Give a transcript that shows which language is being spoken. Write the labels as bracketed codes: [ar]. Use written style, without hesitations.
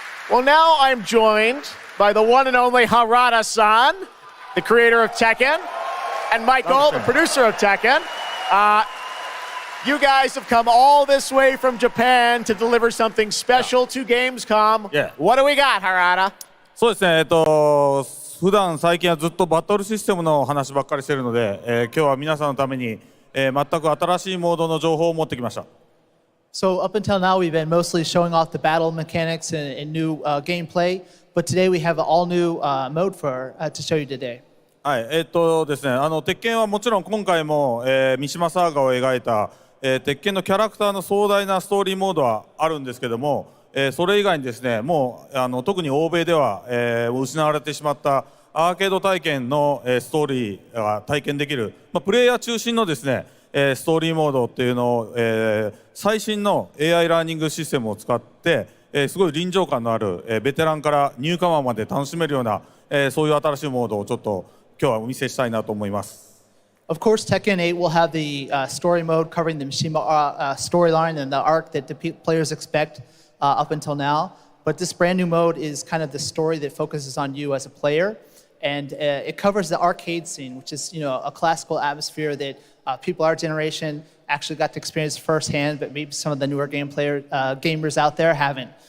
[en] Well, now I'm joined by the one and only Harada-san, the creator of Tekken, and Michael, the producer of Tekken. You guys have come all this way from Japan to deliver something special to Gamescom. Yeah. What do we got, Harada? [ja] そうですね、普段最近はずっとバトルシステムの話ばっかりしてるので、今日は皆さんのために、全く新しいモードの情報を持ってきました。 [en] So up until now, we've been mostly showing off the battle mechanics and new gameplay, but today we have an all-new mode to show you today. [ja] はい、ですね、鉄拳はもちろん今回も、三島サーガを描いた、鉄拳のキャラクターの壮大なストーリーモードはあるんですけども、それ以外にですね、もう特に欧米では、失われてしまったアーケード体験の、ストーリーが体験できる、プレイヤー中心のですね、ストーリーモードっていうのを、最新の AI ラーニングシステムを使って、すごい臨場感のある、ベテランからニューカマーまで楽しめるような、そういう新しいモードをちょっと今日はお見せしたいなと思います。 [en] Of course, Tekken 8 will have the story mode covering the Mishima storyline and the arc that the players expect up until now. But this brand new mode is kind of the story that focuses on you as a player. And it covers the arcade scene, which is a classical atmosphere that people our generation actually got to experience firsthand, but maybe some of the newer gamers out there haven't.